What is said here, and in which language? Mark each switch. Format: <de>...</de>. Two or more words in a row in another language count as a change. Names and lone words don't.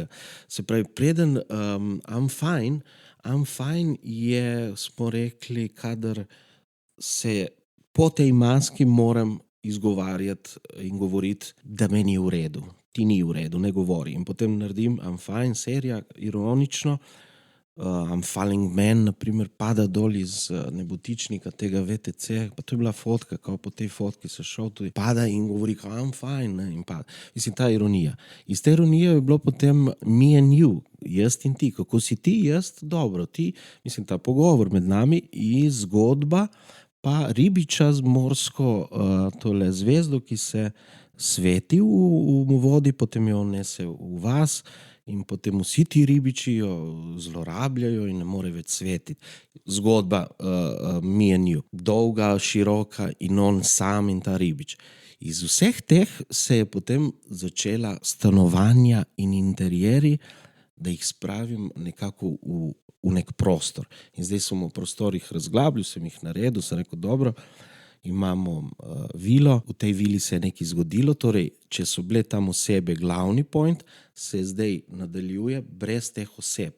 <sl>Se pravi, preden</sl> <en>I'm fine</en> <sl>je, smo rekli, kadar se po tej maski moram izgovarjati in govoriti, da meni je v redu. Ti ni v redu, ne govori. In potem naredim</sl> <en>I'm fine,</en> <sl>serija, ironično,</sl> <en>I'm falling man,</en> <sl>naprimer, pada dol iz nebotičnika tega VTC, pa to je bila fotka, kao po tej fotki se šel tudi, pada in govori, kao</sl> <en>I'm fine,</en> <sl>ne, in pada. Mislim, ta ironija. Iz te ironije je bilo potem</sl> <en>me and you,</en> <sl>jaz in ti, kako si ti, jaz, dobro, ti, mislim, ta pogovor med nami in zgodba, pa ribiča z morsko tole zvezdo, ki se sveti v vodi, potem jo nese v vas in potem vsi ti ribiči jo zlorabljajo in ne more več svetiti. Zgodba</sl> <en>me and you.</en> <sl>Dolga, široka in on sam in ta ribič. Iz vseh teh se je potem začela stanovanja in interjeri, da jih spravim nekako v nek prostor. In zdaj sem v prostorih razglabil, sem jih naredil, sem rekel, dobro, imamo vilo, v tej vili se je nekaj zgodilo, torej, če so bile tam osebe glavni point, se zdaj nadaljuje brez teh oseb.</sl>